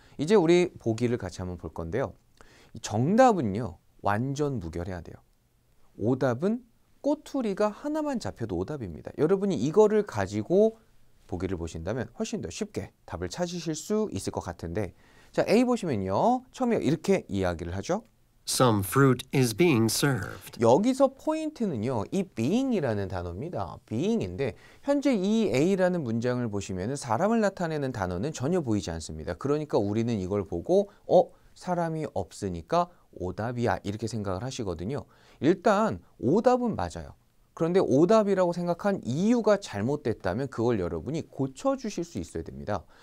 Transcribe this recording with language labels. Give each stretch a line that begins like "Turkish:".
Korean: 이제 우리 보기를 같이 한번 볼 건데요. 정답은요. 완전 무결해야 돼요. 오답은 꼬투리가 하나만 잡혀도 오답입니다. 여러분이 이거를 가지고 보기를 보신다면 훨씬 더 쉽게 답을 찾으실 수 있을 것 같은데 자, A 보시면요. 처음에 이렇게 이야기를 하죠.
English: Some fruit is being served.
Korean: 여기서 포인트는요. 이 being이라는 단어입니다. being인데 현재 이 A라는 문장을 보시면 사람을 나타내는 단어는 전혀 보이지 않습니다. 그러니까 우리는 이걸 보고 사람이 없으니까 오답이야 이렇게 생각을 하시거든요. 일단 오답은 맞아요. 그런데 오답이라고 생각한 이유가 잘못됐다면 그걸 여러분이 고쳐주실 수 있어야 됩니다.